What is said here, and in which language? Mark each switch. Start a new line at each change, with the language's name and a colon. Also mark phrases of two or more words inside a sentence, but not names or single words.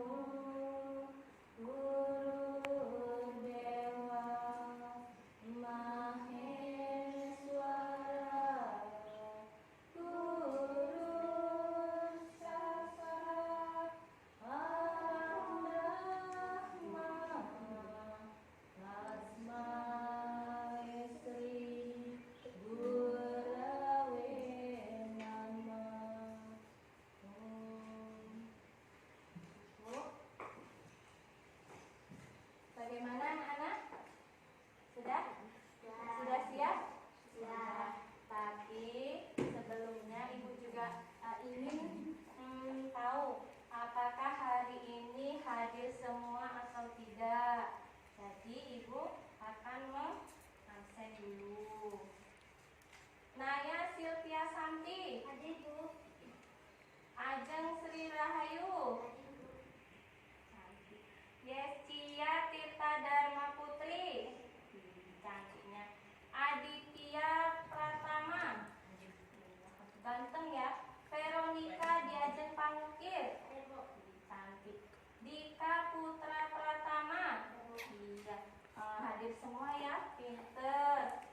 Sanskrit: Gurur Dewa Maheswara Gurur Saksat Param Brahma Tasmai Sri Gurave Namah.
Indonesian: Bagaimana anak-anak? Sudah? Sudah siap? Sudah. Tapi sebelumnya Ibu juga ingin tahu apakah hari ini hadir semua atau tidak. Jadi Ibu akan mengabsen dulu. Naya Silvia Santi. Hadir, Bu. Ajeng Sri Rahayu. Hadir, Bu. Yescia Tirta Dharma Putri. Cantiknya. Aditya Pratama. Ganteng ya. Veronica Diajeng Pangukir. Hadir, Bu. Cantik. Dika Putra Pratama. Iya. Hadir semua ya. Pinter.